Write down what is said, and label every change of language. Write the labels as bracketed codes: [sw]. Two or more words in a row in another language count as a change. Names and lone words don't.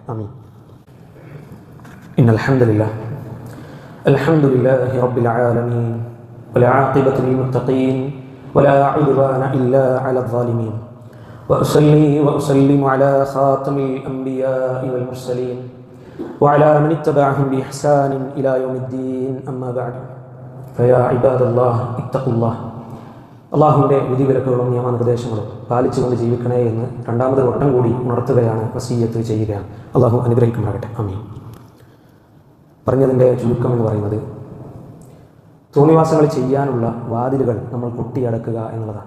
[ar] آمين. إن الحمد لله الحمد لله رب العالمين والعاقبة للمتقين ولا عدوان إلا على الظالمين وأصلي وأسلم على خاتم الأنبياء والمرسلين وعلى من اتبعهم بإحسان إلى يوم الدين أما بعد فيا عباد الله اتقوا الله. [ml] അള്ളാഹുവിൻ്റെ വിധിവിലക്കുകളും നിയമനിർദ്ദേശങ്ങളും പാലിച്ചുകൊണ്ട് ജീവിക്കണേ എന്ന് രണ്ടാമത് വട്ടം കൂടി ഉണർത്തുകയാണ്, വസീയത്ത് ചെയ്യുകയാണ്. അള്ളാഹു അനുഗ്രഹിക്കുമാറാകട്ടെ. ആമീൻ. പറഞ്ഞതിൻ്റെ ചുരുക്കം എന്ന് പറയുന്നത്, തോന്നിവാസങ്ങൾ ചെയ്യാനുള്ള വാതിലുകൾ നമ്മൾ കൊട്ടിയടക്കുക എന്നുള്ളതാണ്.